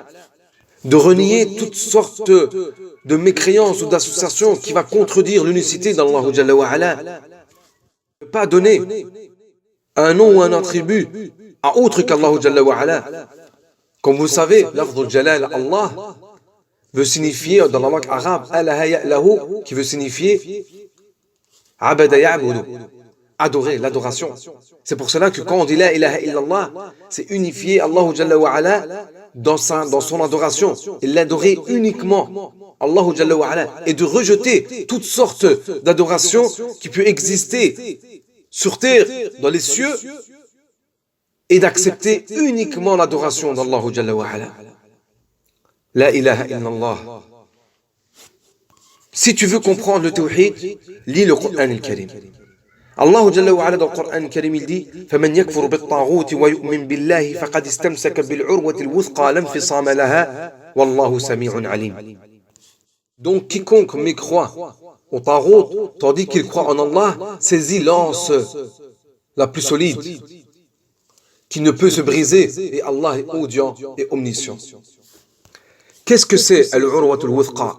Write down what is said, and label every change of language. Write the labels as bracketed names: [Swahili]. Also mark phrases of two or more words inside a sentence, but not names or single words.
[French] De renier toutes sortes de mécréances ou d'associations qui va contredire l'unicité d'Allah [Arabic] جل وعلا. [French] Ne pas donner un nom ou un attribut à autre qu'Allah [Arabic] جل وعلا. [French] Comme vous le savez, l'afdul jalal Allah veut signifier dans la langue arabe [Arabic] أله يأله, [French] qui veut signifier [Arabic] عبد يعبد, [French] adorer, l'adoration. C'est pour cela que quand on dit [Arabic] لا إله إلا الله, [French] c'est unifier Allah [Arabic] جل وعلا [French] dans son adoration, et l'adorer uniquement Allah [Arabic] جل وعلا, [French] et de rejeter toutes sortes d'adorations qui peuvent exister sur terre, dans les cieux, et d'accepter uniquement l'adoration d'Allah [Arabic] جل وعلا. لا إله إلا الله. [French] Si tu veux comprendre le tawhid, lis le Coran al-Karim. [Arabic] Allah جل وعلا [French] dans le Coran Karim il dit [Arabic] فَمَنْ يَكْفُرُ بِالطَّاغُوتِ وَيُؤْمِنْ بِاللَّهِ فَقَدْ اسْتَمْسَكَ بِالْعُرْوَةِ الْوُثْقَى لَا انْفِصَامَ لَهَا وَاللَّهُ سَمِيعٌ عَلِيمٌ. [French] Donc quiconque mécroit au Tarout, tandis qu'il croit en Allah, saisit l'anse la plus solide, qui ne peut se briser, et Allah est audient et omniscient. Qu'est-ce que c'est [Arabic] العروة الوثقى?